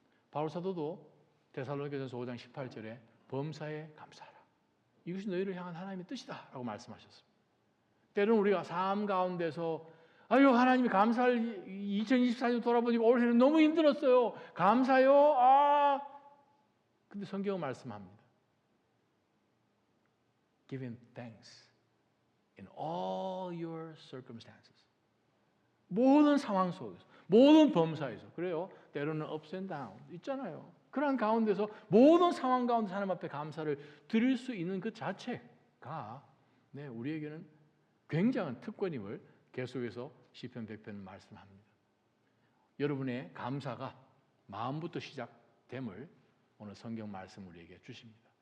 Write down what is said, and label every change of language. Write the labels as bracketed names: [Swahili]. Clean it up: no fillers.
[Korean] 바울 사도도 데살로니가전서 5장 18절에 범사에 감사하라. 이것이 너희를 향한 하나님의 뜻이다 라고 말씀하셨습니다. 때로는 우리가 삶 가운데서 아유 하나님이 감사할 2024년 돌아보니까 올해는 너무 힘들었어요. 감사요. 근데 성경은 말씀합니다. [English] Give him thanks in all your circumstances. [Korean] 모든 상황 속에서, 모든 범사에서. 그래요. 때로는 [English] ups and down [Korean] 있잖아요. 그런 가운데서 모든 상황 가운데 하나님 앞에 감사를 드릴 수 있는 그 자체가 우리에게는 굉장한 특권임을 계속해서 시편 100편은 말씀합니다. 여러분의 감사가 마음부터 시작됨을 오늘 성경 말씀 우리에게 주십니다.